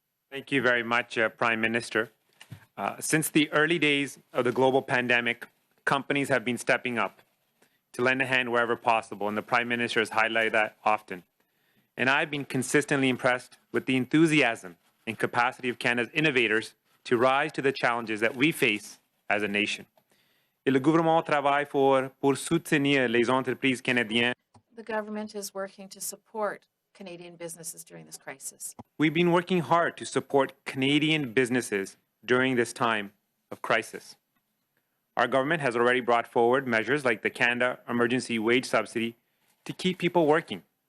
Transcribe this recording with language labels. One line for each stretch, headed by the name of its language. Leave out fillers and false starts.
English: Thank you very much, Prime Minister. Since the early days of the global pandemic, companies have been stepping up to lend a hand wherever possible, and the Prime Minister has highlighted that often. And I've been consistently impressed with the enthusiasm and capacity of Canada's innovators to rise to the challenges that we face as a nation.
French: Et le gouvernement travaille pour soutenir les entreprises canadiennes.
English: The government is working to support Canadian businesses during this crisis. We've been working hard to support Canadian businesses during this time of crisis. Our government has already brought forward measures like the Canada Emergency Wage Subsidy to keep people working.